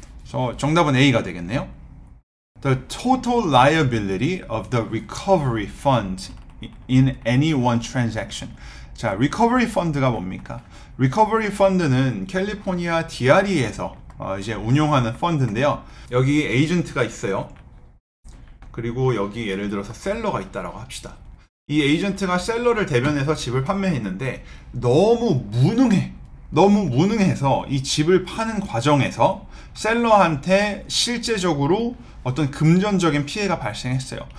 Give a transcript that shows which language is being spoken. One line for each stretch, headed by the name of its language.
Korean: 그래서 정답은 A가 되겠네요.
English: The total liability of the recovery fund in any one transaction.
Korean: 자, recovery fund가 뭡니까? recovery fund는 캘리포니아 DRE에서 이제 운용하는 펀드인데요. 여기 에이전트가 있어요. 그리고 여기 예를 들어서 셀러가 있다라고 합시다. 이 에이전트가 셀러를 대변해서 집을 판매했는데 너무 무능해서 이 집을 파는 과정에서 셀러한테 실제적으로 어떤 금전적인 피해가 발생했어요.